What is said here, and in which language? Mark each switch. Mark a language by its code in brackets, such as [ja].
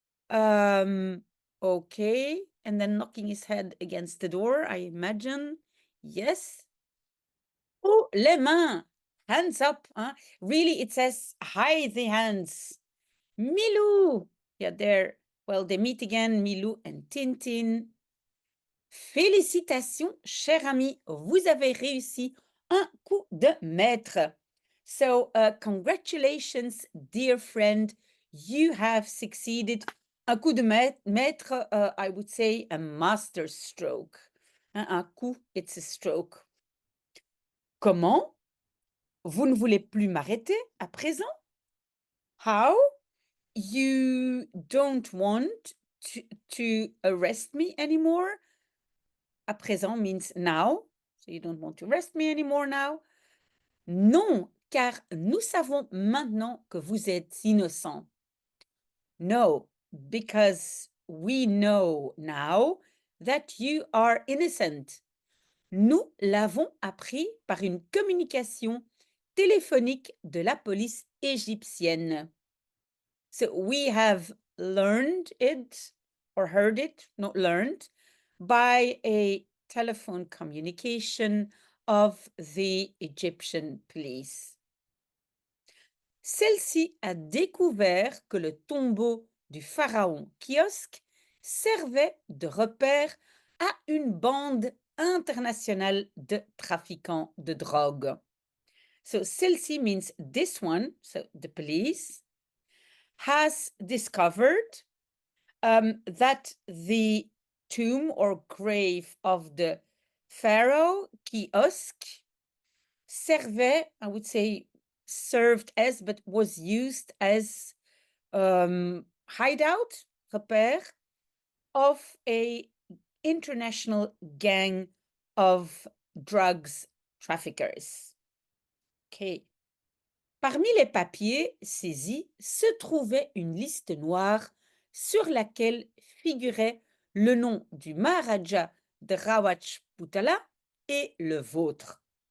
[en] Um, okay. And then knocking his head against the door, I imagine. Yes. Oh, [fr] les mains, [en] hands up. Huh? Really, it says hide the hands. Milou. Yeah, there. Well, they meet again, Milou and Tintin. [fr] Félicitations, cher ami, vous avez réussi un coup de maître. [en] So, congratulations, dear friend, you have succeeded. [fr] Un coup de maître, [en] I would say a master stroke. [fr] Un coup, [en] it's a stroke. [fr] Comment? Vous ne voulez plus m'arrêter à présent? [en] How? You don't want to arrest me anymore? [fr] À présent [en] means now. So you don't want to arrest me anymore now. [fr] Non, car nous savons maintenant que vous êtes innocent. [en] No, because we know now that you are innocent. [fr] Nous l'avons appris par une communication téléphonique de la police égyptienne. [en] So we have learned it or heard it, not learned, by a telephone communication of the Egyptian police. [fr] Celle-ci a découvert que le tombeau du pharaon kiosque servait de repère à une bande internationale de trafiquants de drogue. [en] So [fr] celle-ci [en] means this one, so the police, has discovered that the tomb or grave of the pharaoh kiosque [fr] servait, [en] I would say, served as, but was used as hideout, [fr] repère, [en] of a international gang of drugs traffickers. Okay. [fr] Parmi les papiers saisis se trouvait une liste noire sur laquelle figurait le nom du Maharaja de Rawatch-Putala et le vôtre.